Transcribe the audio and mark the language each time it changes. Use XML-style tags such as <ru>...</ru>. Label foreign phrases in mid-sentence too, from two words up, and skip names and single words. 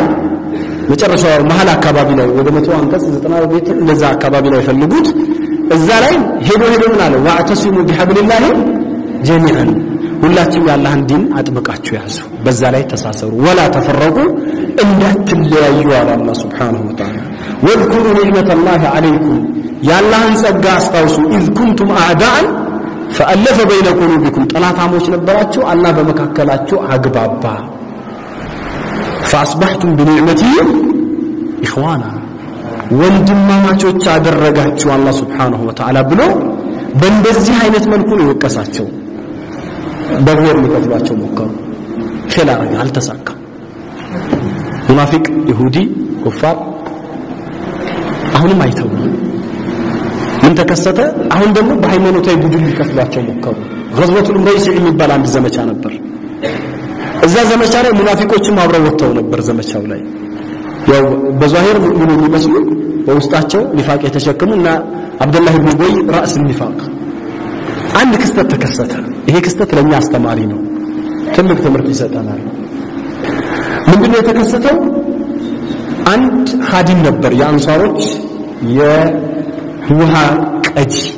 <am>መጨረሻው መሃል አካባቢ ላይ ወደ 100 አንቀጽ 90 ቤት እንደዛ አካባቢ ላይ ፈልጉት እዛ ላይ ሄዶ ምን አለ ወአተሲሙ</am> <ar>بحبل الله جميعا</ar> <am>ሁላችሁም የአላህን ዲን አጥብቃችሁ ያዙ በዛ ላይ ተሳሰሩ</am> <ar>ولا تفرقوا</ar> <am>እንዳትለያዩ አለ አላህ</am> <ar>سبحانه وتعالى واذكروا نعمة الله عليكم</ar> <am>ያላህን ጸጋ አስታውሱ ኢዝ</am> <ar>كنتم أعداء فألف بين قلوبكم</ar> <am>ጠላታሞች ነበራችሁ አላህ በመካከላችሁ አግባባ</am> <ar>فاصبحتم بنعمتي اخوانا</ar> <am>ወንድማማቾች አደረጋችሁ አላህ</am> <ar>سبحانه وتعالى</ar> <am>ብሎ በእንደዚህ አይነት መልኩ ነው የወቀሳቸው በጎር ሊከፍሏቸው ሞከሩ ኸላር አልተሳካ ሙናፊቅ ይሁዲ ኩፋር አሁንም አይተው ምን ተከሰተ አሁን ደግሞ በሃይማኖታዊ ቡድን ሊከፍሏቸው ሞከሩ غزوة المريسع የሚባል አንድ ዘመቻ ነበር እዛ ዘመቻ ላይ ሙናፊቆችም አብረው ወጥተው ነበር ዘመቻው ላይ ያው በዛሂር ሙእሚን የሚመስሉ በውስጣቸው ኒፋቅ የተሸከሙና አብዱላህ ኢብኑ ኡበይ ራስ ኒፋቅ አንድ ክስተት ተከሰተ ይሄ ክስተት ለኛ አስተማሪ ነው ትልቅ ትምህርት ይሰጠናል ምንድነው የተከሰተው አንድ ኻዲም ነበር የአንሳሮች የውሃ ቀጂ</am>